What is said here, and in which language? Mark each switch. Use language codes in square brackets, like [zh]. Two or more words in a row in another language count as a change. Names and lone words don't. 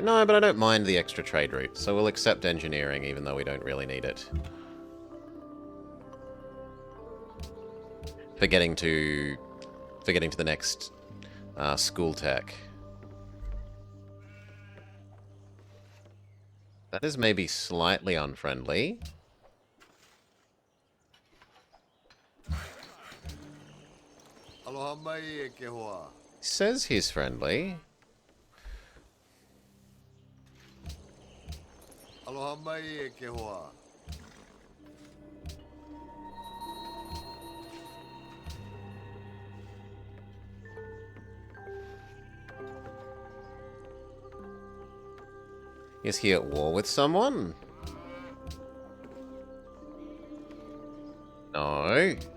[en] No, but I don't mind the extra trade route, so we'll accept engineering, even though we don't really need it. For getting to the next school tech. That is maybe slightly unfriendly. [haw] Aloha mai e ke hoa. [en] Says he's friendly. [haw] Aloha mai e ke hoa. [en] Is he at war with someone? No.